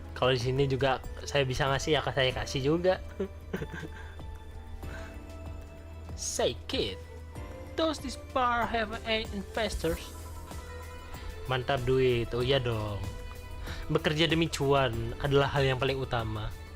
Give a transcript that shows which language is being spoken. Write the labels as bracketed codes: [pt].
[id] Kalau di sini juga saya bisa ngasih ya, saya kasih juga. [en] Say kid, does this bar have any investors? [id] Mantap duit. [en] Oh [id] iya dong. Bekerja demi cuan adalah hal yang paling utama.